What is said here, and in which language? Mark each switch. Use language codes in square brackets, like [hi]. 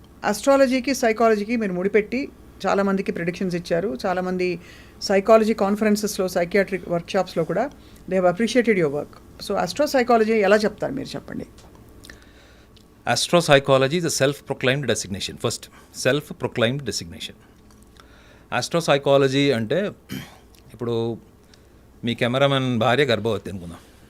[te] ఆస్ట్రాలజీకి సైకాలజీకి మీరు ముడిపెట్టి చాలామందికి ప్రిడిక్షన్స్ ఇచ్చారు. చాలామంది సైకాలజీ కాన్ఫరెన్సెస్లో, సైకియాట్రిక్ వర్క్షాప్స్లో కూడా [en] They have appreciated your work. [te] So ఆస్ట్రోసైకాలజీ ఎలా చెప్తారు మీరు, చెప్పండి. [en] Astropsychology is a self-proclaimed designation. First, self-proclaimed designation. [te] Astropsychology అంటే ఇప్పుడు మీ కెమెరామెన్ భార్య గర్భవతి అనుకుందాం.